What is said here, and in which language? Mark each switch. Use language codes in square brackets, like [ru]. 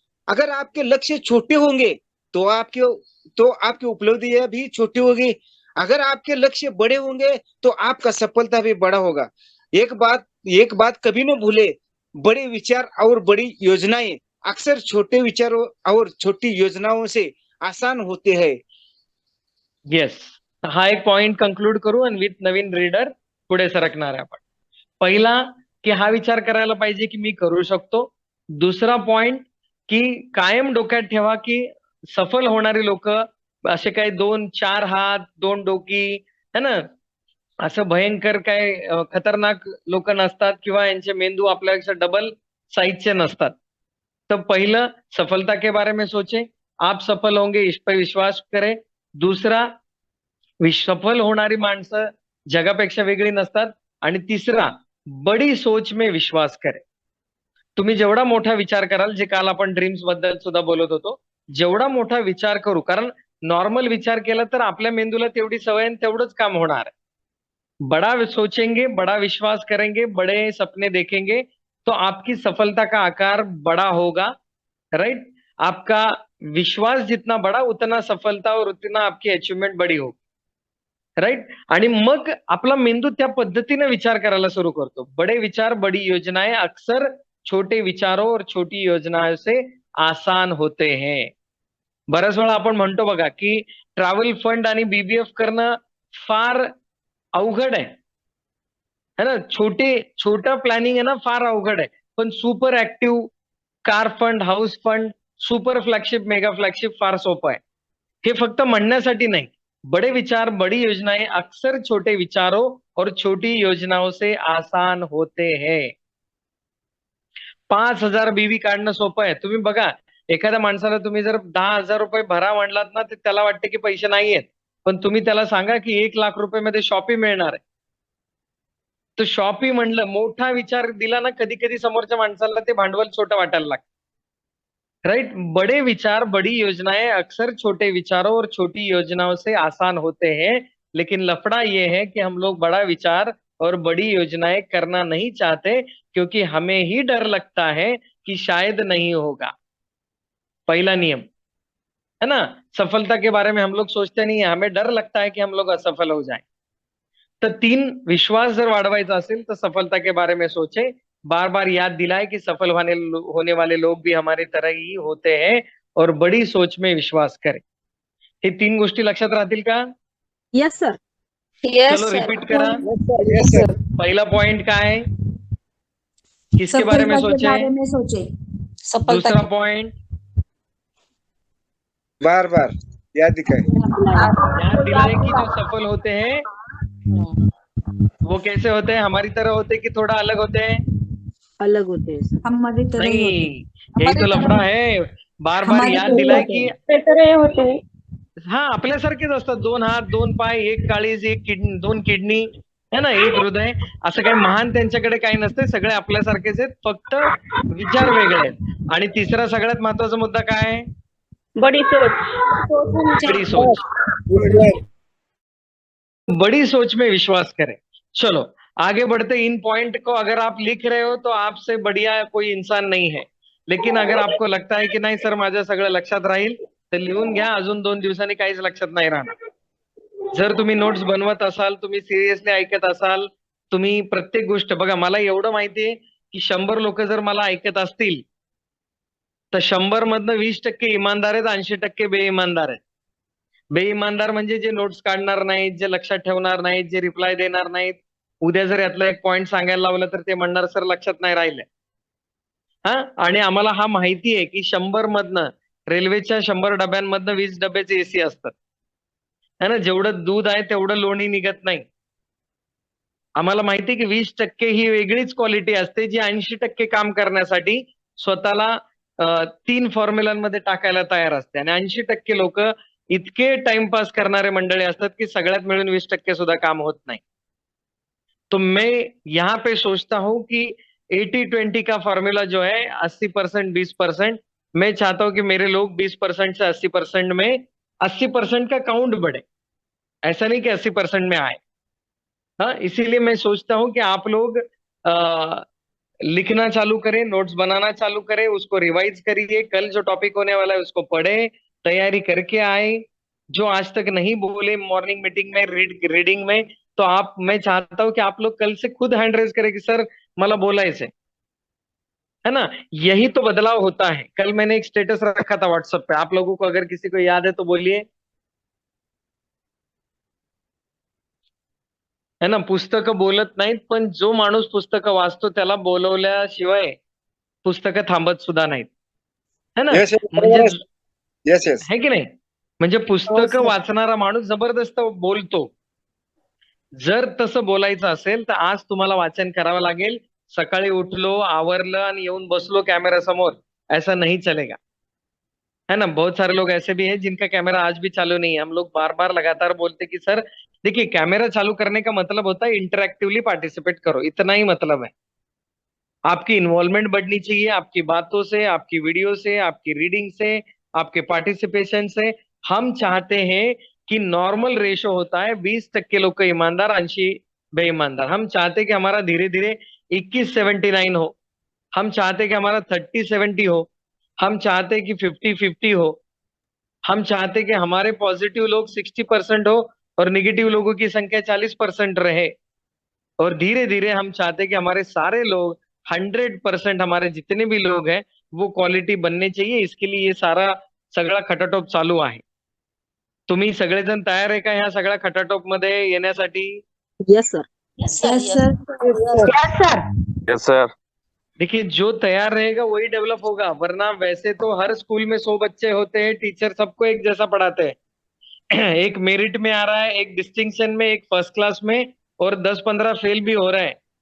[hi] अगर आपके लक्ष्य छोटे होंगे तो आपकी उपलब्धियां भी छोटी होगी। अगर आपके लक्ष्य बड़े होंगे तो आपका सफलता भी बड़ा होगा। एक बात कभी न भूले, बड़े विचार और बड़ी योजनाएं अक्सर छोटे विचारों और छोटी योजनाओं से आसान होते हैं। [mr] येस, हा एक पॉइंट कंक्लूड करू आणि विथ नवीन रीडर पुढे सरकणार आहे आपण. पहिला की हा विचार करायला पाहिजे की मी करू शकतो. दुसरा पॉइंट की कायम डोक्यात ठेवा की सफल होणारी लोक असे काही 2-4 हात 2 डोकी है ना, असं भयंकर काय खतरनाक लोक नसतात किंवा यांचे मेंदू आपल्यापेक्षा डबल साइजचे नसतात. तर पहिलं, [hi] सफलता के बारे में सोचे, आप सफल होंगे इस पर विश्वास करें. [mr] दुसरा, सफल होणारी माणसं जगापेक्षा वेगळी नसतात. आणि तिसरा, [hi] बडी सोच में विश्वास करें. [mr] तुम्ही जेवढा मोठा विचार कराल, जे काल आपण ड्रीम्स बद्दल सुद्धा बोलत होतो, जेवढा मोठा विचार करू, कारण नॉर्मल विचार केला तर आपल्या मेंदूला तेवढी सवय आणि तेवढंच काम होणार आहे. [hi] बड़ा सोचेंगे, बड़ा विश्वास करेंगे, बड़े सपने देखेंगे तो आपकी सफलता का आकार बड़ा होगा. [en] Right? [hi] आपका विश्वास जितना बड़ा उतना सफलता और उतना आपकी अचीवमेंट बड़ी होगी. [en] Right? [mr] आणि मग आपला मेंदू त्या पद्धतीने विचार करायला सुरू करतो. [hi] बड़े विचार, बड़ी योजनाएं अक्सर छोटे विचारों और छोटी योजनाओं से आसान होते हैं. [mr] बऱ्याच वेळा आपण म्हणतो बघा की ट्रॅव्हल फंड आणि बीबीएफ करणं फार अवघड आहे, है ना. छोटं प्लॅनिंग आहे ना, फार अवघड आहे. पण super active car fund, house fund, super flagship, mega flagship फार सोपं आहे. हे फक्त म्हणण्यासाठी नाही. [hi] बड़े विचार, बड़ी योजनाएं अक्सर छोटे विचारों और छोटी योजनाओं से आसान होते हैं. [mr] 5,000 बीवी काढणं सोपं आहे. तुम्ही बघा, एखाद्या माणसाला तुम्ही जर 10,000 रुपये भरा म्हणलात ना, तर त्याला वाटते की पैसे नाहीयेत. पण तुम्ही त्याला सांगा की 1,00,000 रुपये मध्ये शॉपी मिळणार आहे, तर शॉपी म्हणलं, मोठा विचार दिला ना, कधी कधी समोरच्या माणसाला ते भांडवल छोटं वाटायला लागतं. [en] Right? [hi] बड़े विचार, बड़ी योजनाएं अक्सर छोटे विचारों और छोटी योजनाओं से आसान होते हैं. लेकिन लफड़ा ये है कि हम लोग बड़ा विचार और बड़ी योजनाएं करना नहीं चाहते, क्योंकि हमें ही डर लगता है कि शायद नहीं होगा. पहला नियम है ना, सफलता के बारे में हम लोग सोचते नहीं है, हमें डर लगता है कि हम लोग असफल हो जाए. [mr] तर 3, विश्वास जर वाढवायचा असेल तर [hi] सफलता के बारे में सोचे. बार बार याद दिलाए कि सफल होने वाले लोग भी हमारे तरह ही होते हैं और बड़ी सोच में विश्वास करें. [mr] हे 3 गोष्टी लक्षात राहतील का? [en] Yes sir. [mr] चलो रिपीट करा. [en] Yes sir. [mr] पहिला पॉइंट काय [hi] है? किसके बारे में सोचे? दूसरा पॉइंट, बार बार याद दिखाए. याद दिलाए कि जो सफल होते हैं वो कैसे होते हैं, हमारी तरह होते हैं कि थोड़ा अलग होते हैं? अलग होते हैं सर. हमारी तरह ही होते नहीं, यही तो लफड़ा है. [mr] बार बार याद दिलाय की हा आपल्यासारखेच असतात. 2 हात, 2 पाय, 1 काळीज, 1 किडनी, 2 किडनी है ना, 1 हृदय. असं काही महान त्यांच्याकडे काही नसते. सगळे आपल्यासारखेच आहेत, फक्त विचार वेगळे आहेत. आणि तिसरा सगळ्यात महत्वाचा मुद्दा काय आहे? [hi] बड़ी सोच. बड़ी सोच. बड़ी सोच में विश्वास करें. चलो आगे बढ़ते. इन पॉइंट को अगर आप लिख रहे हो तो आपसे बढ़िया कोई इंसान नहीं है. लेकिन अगर आपको लगता है की [mr] नाही सर माझ्या सगळं लक्षात राहील, तर लिहून घ्या. अजून 2 दिवसांनी काहीच लक्षात नाही राहणार. जर तुम्ही नोट्स बनवत असाल, तुम्ही सिरियसली ऐकत असाल, तुम्ही प्रत्येक गोष्ट बघा, मला एवढं माहितीये की 100 लोक जर मला ऐकत असतील तर 100 मधनं 20% इमानदार आहेत, 80% बेईमानदार आहेत. बेईमानदार म्हणजे जे नोट्स काढणार नाहीत, जे लक्षात ठेवणार नाहीत, जे रिप्लाय देणार नाहीत. उद्या जर यातलं एक पॉइंट सांगायला लावलं तर ते म्हणणार सर लक्षात नाही राहिलंय. हा, आणि आम्हाला हा माहिती आहे की 100 मधनं, रेल्वेच्या 100 डब्यांमधनं 20 डब्याचे एसी असतात, है ना. जेवढं दूध आहे तेवढं लोणी निघत नाही. आम्हाला माहिती आहे की 20% ही वेगळीच क्वालिटी असते जी 80% काम करण्यासाठी स्वतःला 3 फॉर्म्युलांमध्ये टाकायला तयार असते. आणि 80% लोक इतके टाइमपास करणारे मंडळी असतात की सगळ्यात मिळून 20% सुद्धा काम होत नाही. [hi] तो मैं यहाँ पे सोचता हूँ कि 80-20 का फॉर्मूला जो है 80% 20%, मैं चाहता हूं कि मेरे लोग 20% से 80% में 80% का काउंट बढ़े, ऐसा नहीं कि 80% में आए. हाँ, इसीलिए मैं सोचता हूं कि आप लोग लिखना चालू करें, नोट्स बनाना चालू करें, उसको रिवाइज करिए, कल जो टॉपिक होने वाला है उसको पढ़ें, तैयारी करके आए. जो आज तक नहीं बोले मॉर्निंग मीटिंग में, रीडिंग में, तो मैं चाहता हूं कि आप लोग कल से खुद हैंड रेज करें कि सर [mr] मला बोलायचंय, [hi] है ना. यही तो बदलाव होता है. कल मैंने एक स्टेटस रखा था व्हाट्सएप पे, आप लोगों को अगर किसी को याद है तो बोलिए. [mr] है ना, पुस्तकं बोलत नाहीत, पण जो माणूस पुस्तकं वाचतो त्याला बोलवल्याशिवाय पुस्तकं थांबत सुद्धा नाहीत, है ना. [en] Yes, yes, [mr] म्हणजे बरोबर आहे. [en] Yes, yes. [mr] है की नाही. म्हणजे हो पुस्तकं [en] Sir. [mr] वाचणारा माणूस जबरदस्त बोलतो. जर तसं बोलायचं असेल तर आज तुम्हाला वाचन करावं लागेल. सकाळी उठलो, आवरलं आणि येऊन बसलो कॅमेरा समोर, [hi] ऐसा नहीं चलेगा, है ना. बहुत सारे लोग ऐसे भी हैं जिनका कैमरा आज भी चालू नहीं है. हम लोग बार बार लगातार बोलते कि सर देखिए, कैमरा चालू करने का मतलब होता है इंटरैक्टिवली पार्टिसिपेट करो, इतना ही मतलब है. आपकी इन्वॉल्वमेंट बढ़नी चाहिए, आपकी बातों से, आपकी वीडियो से, आपकी रीडिंग से, आपके पार्टिसिपेशन से. हम चाहते हैं कि नॉर्मल रेशो होता है 20% लोग ईमानदार, 80 बेईमानदार. हम चाहते कि हमारा धीरे धीरे 21-79 हो. हम चाहते कि हमारा 30-70 हो. हम चाहते कि 50-50 हो. हम चाहते कि हमारे पॉजिटिव लोग 60% हो और निगेटिव लोगों की संख्या 40% रहे. और धीरे धीरे हम चाहते कि हमारे सारे लोग 100% हमारे जितने भी लोग हैं वो क्वालिटी बनने चाहिए. इसके लिए ये सारा [mr] सगळा खटाटोप चालू आहे. तुम्ही सगळेजण तयार आहे का ह्या सगळ्या खटाटोप मध्ये येण्यासाठी? [en] Yes sir. Yes, sir. Yes, sir. Yes, sir. Yes, sir. [hi] देखिए, जो तैयार रहेगा वही डेवलप होगा, वरना वैसे तो हर स्कूल में 100 बच्चे होते हैं, टीचर सबको एक जैसा पढ़ाते हैं. एक मेरिट में आ रहा है, एक डिस्टिंक्शन में, एक फर्स्ट क्लास में, और 10-15 फेल भी हो रहा है.